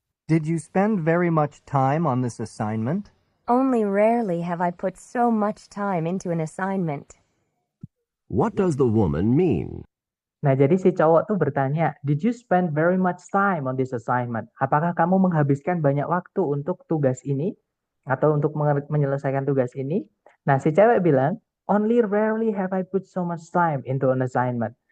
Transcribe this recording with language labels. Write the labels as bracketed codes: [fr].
[en] Did you spend very much time on this assignment? Only rarely have I put so much time into an assignment. What does the woman mean? [id] Nah, jadi si cowok tuh bertanya, [en] did you spend very much time on this assignment? [id] Apakah kamu menghabiskan banyak waktu untuk tugas ini? Atau untuk menyelesaikan tugas ini? Nah, si cewek bilang, [en] only rarely have I put so much time into an assignment.